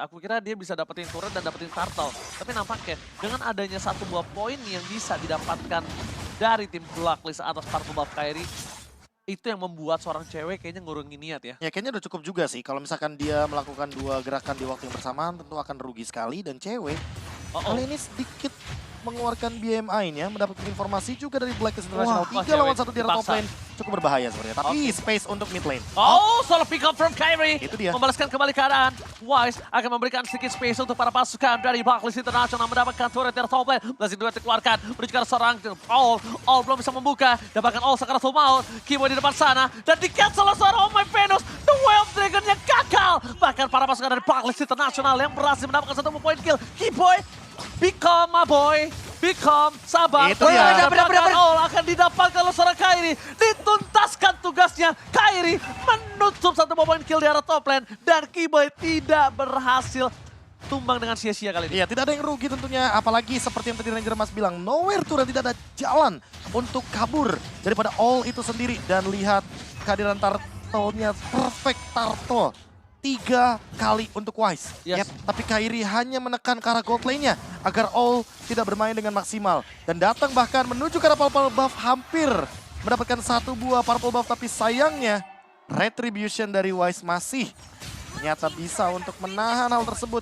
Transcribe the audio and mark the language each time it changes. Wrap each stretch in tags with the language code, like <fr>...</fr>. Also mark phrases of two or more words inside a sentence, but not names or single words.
<id>Aku kira dia bisa dapetin turret dan dapetin turtle. Tapi nampaknya dengan adanya satu buah poin yang bisa didapatkan dari tim Blacklist atas Purple Buff Kairi, itu yang membuat seorang cewek kayaknya ngurungin niat ya. Ya kayaknya udah cukup juga sih. Kalau misalkan dia melakukan dua gerakan di waktu yang bersamaan tentu akan rugi sekali. Dan cewek kali ini sedikit mengeluarkan BMI-nya, mendapatkan informasi juga dari Blacklist International. 3 lawan 1 di</id> <en>top lane.</en> <id>Cukup berbahaya sebenarnya, tapi space untuk</id> <en>mid lane. Solo pick up from Kairi.</en> <id>Itu dia. Membalaskan kembali keadaan. Wise akan memberikan sedikit space untuk para pasukan dari Blacklist International mendapatkan turret dari</id> <en>top lane.</en> <id>Blazing Duet dikeluarkan, menuju ke arah seorang All belum bisa membuka. Dapatkan All sekarang full maut. Keyboy di depan sana. Dan di-cancel oleh seorang Oh My Venus. The Wild Dragon-nya gagal. Bahkan para pasukan dari Blacklist International yang berhasil mendapatkan satu poin kill.</id> <en>Keyboy, become my boy. Become,</en> <id>sabar. Itu ya. All akan didapatkan oleh seorang Kairi. Dituntaskan tugasnya. Kairi menutup satu poin kill di arah</id> <en>top lane.</en> <id>Dan Keyboy tidak berhasil tumbang dengan sia-sia kali ini. Iya, tidak ada yang rugi tentunya. Apalagi seperti yang tadi Ranger Mas bilang,</id> <en>nowhere to run,</en> <id>tidak ada jalan untuk kabur daripada All itu sendiri. Dan lihat kehadiran turtle-nya,</id> <en>perfect turtle.</en> <id>3 kali untuk Wise. Tapi Kairi hanya menekan ke arah</id> <en>gold lane-</en> <id>nya agar All tidak bermain dengan maksimal. Dan datang bahkan menuju ke arah Purple Buff, hampir mendapatkan 1 buah purple buff, tapi sayangnya retribution dari Wise masih ternyata bisa untuk menahan hal tersebut.</id>